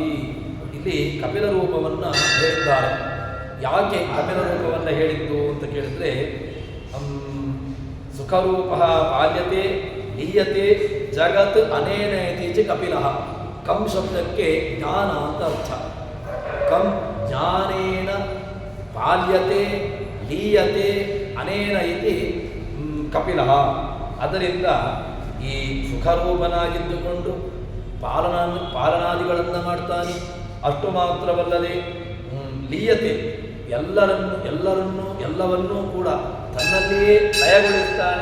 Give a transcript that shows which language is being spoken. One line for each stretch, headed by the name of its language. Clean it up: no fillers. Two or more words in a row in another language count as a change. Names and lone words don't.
Kannada: ಇಲ್ಲಿ ಕಪಿಲ ರೂಪವನ್ನು ಹೇಳಿದ್ದಾರೆ. ಯಾಕೆ ಕಪಿಲ ರೂಪವನ್ನು ಹೇಳಿದ್ದು ಅಂತ ಕೇಳಿದರೆ,
Sanskrit: ಸುಖರೂಪ ಪಾಲ್ಯತೆ ಲೀಯತೆ ಜಗತ್ ಅನೇನೇತಿ ಚ ಕಪಿಲಃ.
Kannada: ಕಂ ಶಬ್ದಕ್ಕೆ ಜ್ಞಾನ ಅಂತ ಅರ್ಥ.
Sanskrit: ಕಂ ಜ್ಞಾನೇನ ಪಾಲ್ಯತೆ ಲೀಯತೆ ಅನೇನ ಇತಿ ಕಪಿಲಃ.
Kannada: ಅದರಿಂದ ಈ ಸುಖರೂಪನಾಗಿದ್ದುಕೊಂಡು ಪಾಲನಾದಿಗಳನ್ನು ಮಾಡ್ತಾನೆ. ಅಷ್ಟು ಮಾತ್ರವಲ್ಲದೆ ಲೀಯತೆ ಎಲ್ಲವನ್ನೂ ಕೂಡ ತನ್ನಲ್ಲಿಯೇ ಲಯಗೊಳಿಸ್ತಾನೆ.